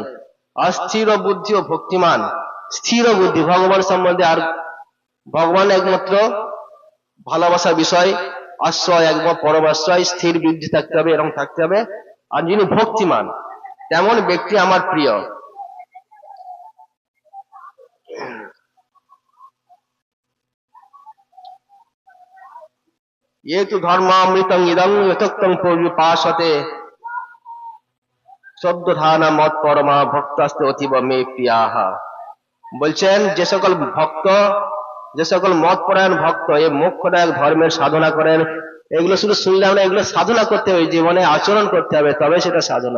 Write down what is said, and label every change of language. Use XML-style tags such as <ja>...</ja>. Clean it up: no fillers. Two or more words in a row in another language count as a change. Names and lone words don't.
<bn>আর স্থির বুদ্ধি ও ভক্তিমান, স্থির বুদ্ধি ভগবান সম্বন্ধে, আর ভগবান একমাত্র ভালোবাসার বিষয়, আশ্রয় একমাত্র পরম আশ্রয়, স্থির বুদ্ধি থাকতে হবে, এরকম থাকতে হবে। আর যিনি ভক্তিমান তেমন ব্যক্তি আমার প্রিয়।</bn> <sa>ये तो धर्मामृतम इदं यथोक्तं पौर्विपाशते শ্রদ্ধানা মত পরমা ভক্তাস্তে অতীব মে প্রিয়াহা।</sa> <bn>বলছেন যে সকল ভক্ত, যে সকল মত পরায়ণ ভক্ত এই মোক্ষদায়ক ধর্মের সাধনা করেন, এগুলো শুধু শুনলে আমরা, এগুলো সাধনা করতে হবে, জীবনে আচরণ করতে হবে, তবে সেটা সাধনা।</bn>